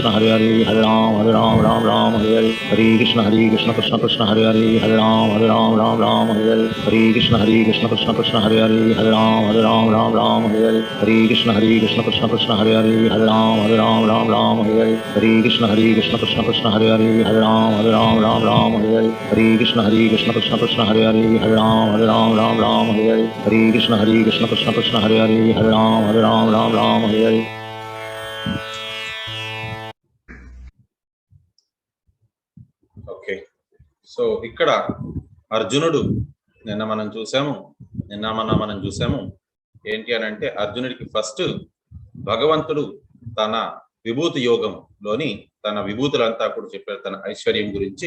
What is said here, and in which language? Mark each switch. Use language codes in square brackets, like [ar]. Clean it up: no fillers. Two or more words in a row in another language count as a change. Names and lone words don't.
[sa] हरे हरे राम राम हरे हरे हरे कृष्ण कृष्ण कृष्ण हरे हरे राम राम हरे हरे हरे कृष्ण कृष्ण कृष्ण हरे हरे राम राम हरे हरे हरे कृष्ण कृष्ण कृष्ण हरे हरे राम राम हरे हरे हरे कृष्ण कृष्ण कृष्ण हरे हरे राम राम हरे हरे हरे कृष्ण कृष्ण कृष्ण हरे हरे राम राम हरे हरे हरे कृष्ण कृष्ण कृष्ण हरे हरे राम राम हरे हरे [en] Okay, so [te] ఇక్కడ అర్జునుడు నిన్న మనం చూసాము ఏంటి అని అంటే, అర్జునుడికి ఫస్ట్ భగవంతుడు తన విభూతి యోగంలోని తన విభూతులంతా కూడా చెప్పారు, తన ఐశ్వర్యం గురించి.